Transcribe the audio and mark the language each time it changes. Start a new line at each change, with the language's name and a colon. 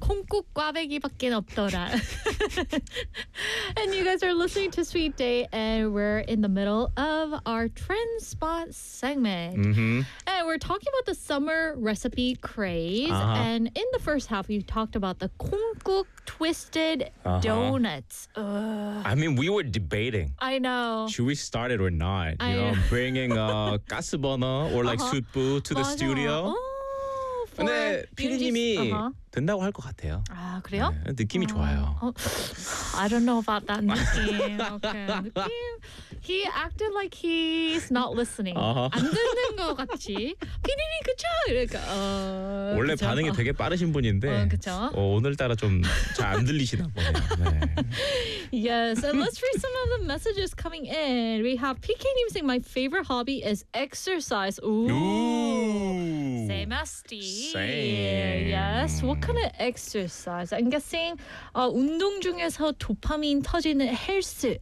Korean: 콩국 꽈배기밖에 없더라.
English: And you guys are listening to Sweet Day, and we're in the middle of our trend spot segment. Mm-hmm. And we're talking about the summer recipe craze. Uh-huh. And in the first half, we talked about the 콩국 twisted uh-huh. donuts. Ugh. I mean, we were debating. I know. Should we start it or not? You know, bringing a 가스버너 or like uh-huh. 숯부 to the
Korean: 맞아. Studio. 근데 피디님이 uh-huh. 된다고 할 것 같아요. 아 그래요? 네, 느낌이 uh-huh. 좋아요.
English: I don't know about that 느낌. Okay. 느낌. He acted like he's not listening. Uh-huh.
Korean: 안 듣는 것 같이. 피디님 그쵸? 그러니까 원래 그쵸? 반응이 되게 빠르신 분인데 그쵸? 오늘따라 좀 잘 안 들리시나 보네요. 네.
English: Yes, and let's read some of the messages coming in. We have PK님 saying my favorite hobby is exercise. Ooh. Same. Yes. What kind of exercise? I'm guessing
Korean: 운동 중에서 도파민 터지는 헬스